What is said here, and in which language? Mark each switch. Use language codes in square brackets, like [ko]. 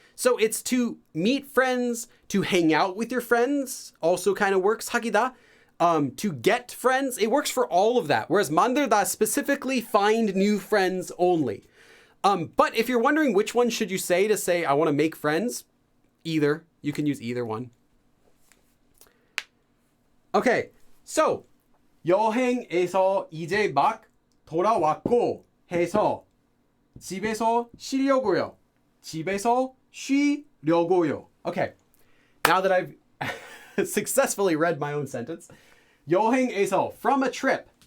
[en] So it's to meet friends, to hang out with your friends, also kind of works, 사귀다. To get friends, it works for all of that. Whereas 만들다 specifically find new friends only. But if you're wondering which one should you say to say, I want to make friends, either. You can use either one. Okay, so [ko] 여행에서 이제 막 돌아왔고 해서 집에서 쉬려고요. 집에서 쉬려고요. [en] Okay, now that I've successfully read my own sentence. 여행에서, from a trip.